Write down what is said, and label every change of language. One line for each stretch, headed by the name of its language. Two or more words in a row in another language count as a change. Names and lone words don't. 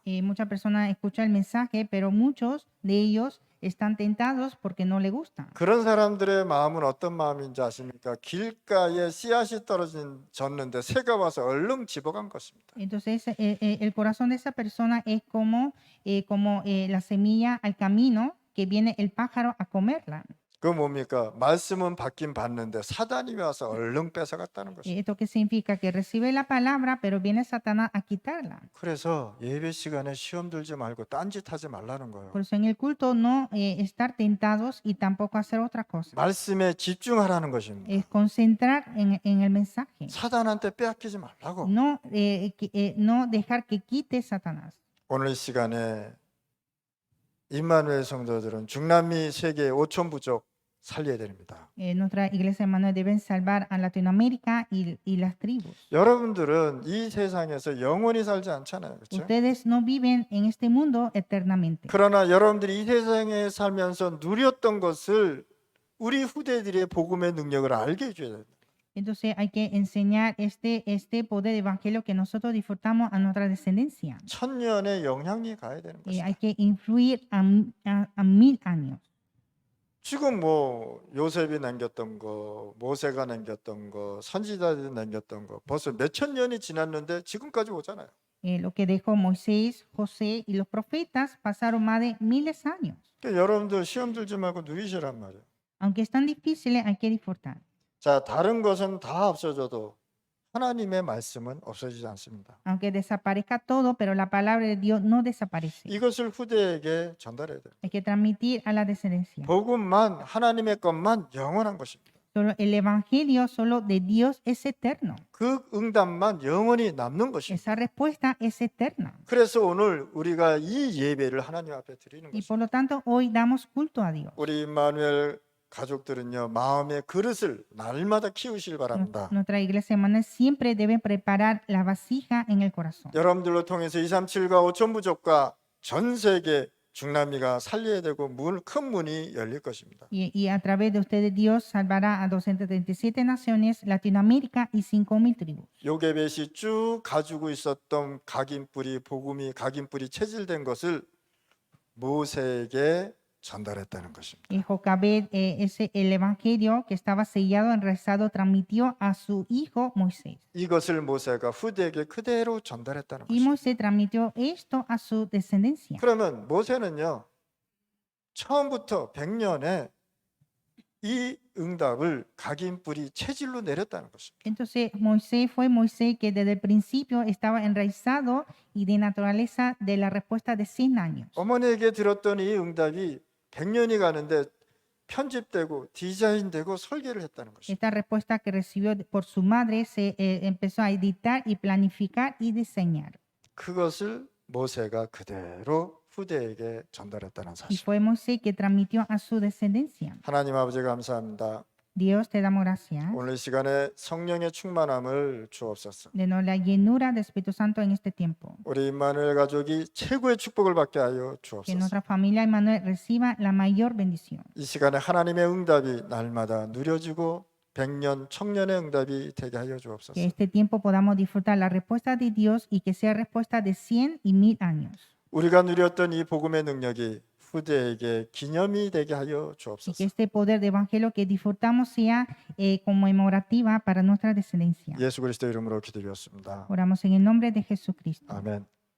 Spanish: Muchas personas escuchan el mensaje, pero muchos de ellos están tentados porque no le gustan.
Korean: 그런 사람들의 마음은 어떤 마음인지 아십니까? 길가에 씨앗이 졌는데 새가 와서 얼른 집어간 것입니다.
Spanish: Entonces el corazón de esa persona es como la semilla al camino que viene el pájaro a comerla.
Korean: 그 뭡니까? 말씀은 받긴 받는데 사단이 와서 얼른 뺏어갔다는 것입니다.
Spanish: ¿Esto qué significa? Que recibe la palabra, pero viene Satanás a quitarla.
Korean: 그래서 예배 시간에 시험 들지 말고 딴짓하지 말라는 거예요.
Spanish: Por eso en el culto no estar tentados y tampoco hacer otra cosa.
Korean: 말씀에 집중하라는 것입니다.
Spanish: Es concentrar en el mensaje.
Korean: 사단한테 빼앗기지 말라고.
Spanish: No dejar que quite Satanás.
Korean: 오늘 시간에 임마누엘 성도들은 중남미 세계 5천 부족 살려야 됩니다.
Spanish: Nuestra iglesia hermana deben salvar a Latinoamérica y las tribus.
Korean: 여러분들은 이 세상에서 영원히 살지 않잖아요. 그렇죠?
Spanish: Ustedes no viven en este mundo eternamente.
Korean: 그러나 여러분들이 이 세상에 살면서 누렸던 것을 우리 후대들의 복음의 능력을 알게 해줘야 됩니다.
Spanish: Entonces hay que enseñar este poder de evangelio que nosotros disfrutamos a nuestra descendencia.
Korean: 천년의 영향이 가야 되는
Spanish: Hay
Korean: 것이다.
Spanish: que influir a 1000 años.
Korean: 지금 뭐 요셉이 남겼던 거, 모세가 남겼던 거, 선지자들이 남겼던 거 벌써 몇천 년이 지났는데 지금까지 오잖아요.
Spanish: Lo que dejó Moisés, José y los profetas pasaron más de miles de años.
Korean: 그러니까 여러분들 시험 들지 말고 누리시란 말이에요.
Spanish: Aunque están difíciles, hay que disfrutar.
Korean: 자, 다른 것은 다 없어져도 하나님의 말씀은 없어지지 않습니다.
Spanish: Aunque desaparezca todo, pero la palabra de Dios no desaparece.
Korean: 이것을 후대에게 전달해야 돼요.
Spanish: Hay que transmitir a la descendencia.
Korean: 복음만 하나님의 것만 영원한 것입니다.
Spanish: Solo el evangelio solo de Dios es eterno.
Korean: 그 응답만 영원히 남는 것입니다.
Spanish: Esa respuesta es eterna.
Korean: 그래서 오늘 우리가 이 예배를 하나님 앞에 드리는
Spanish: Y
Korean: 것입니다.
Spanish: por lo tanto, hoy damos culto a Dios.
Korean: 우리 임마누엘 가족들은요, 마음의 그릇을 날마다 키우실 바랍니다.
Spanish: Nuestra iglesia hermana siempre debe preparar la vasija en el corazón.
Korean: 여러분들로 통해서 237과 5천 부족과 전 세계 중남미가 살려야 되고 큰 문이 열릴 것입니다.
Spanish: Y a través de ustedes Dios salvará a 237 naciones, Latinoamérica y 5,000 tribus.
Korean: 요게벳이 쭉 가지고 있었던 각인뿌리 복음이 각인뿌리 체질된 것을 모세에게 전달했다는 것입니다.
Spanish: Y Jocabed, el evangelio que estaba sellado, enrezado, transmitió a su hijo Moisés.
Korean: 이것을 모세가 후대에게 그대로 전달했다는
Spanish: Y
Korean: 것입니다.
Spanish: Moisés transmitió esto a su descendencia.
Korean: 그러면 모세는요, 처음부터 100년에 이 응답을 각인 뿌리 체질로 내렸다는 것입니다.
Spanish: Entonces fue Moisés que desde el principio estaba enraizado y de naturaleza de la respuesta de 100 años.
Korean: 어머니에게 들었던 이 응답이 100년이 가는데 편집되고 디자인되고 설계를 했다는 것입니다.
Spanish: Esta respuesta que recibió por su madre se empezó a editar y planificar y diseñar.
Korean: 그것을 모세가 그대로 후대에게 전달했다는
Spanish: Y
Korean: 사실.
Spanish: fue Moisés que transmitió a su descendencia.
Korean: 하나님 아버지 감사합니다.
Spanish: Dios te damos gracias.
Korean: 오늘 이 시간에 성령의 충만함을 주옵소서.
Spanish: Denos la llenura del Espíritu Santo en este tiempo.
Korean: 우리 임마누엘 가족이 최고의 축복을 받게 하여
Spanish: Que
Korean: 주옵소서.
Spanish: nuestra familia Emmanuel reciba la mayor bendición.
Korean: 이 시간에 하나님의 응답이 날마다 누려지고 100년, 청년의 응답이 되게 하여
Spanish: Que
Korean: 주옵소서.
Spanish: este tiempo podamos disfrutar la respuesta de Dios y que sea respuesta de 100 y 1000 años.
Korean: 우리가 누렸던 이 복음의 능력이 후대에게 기념이 되게 하여
Spanish: Y que
Korean: 주옵소서.
Spanish: este poder de evangelio que disfrutamos sea conmemorativa para nuestra descendencia.
Korean: 예수 그리스도 이름으로 기도드렸습니다. Oramos en el nombre de Jesucristo. 아멘.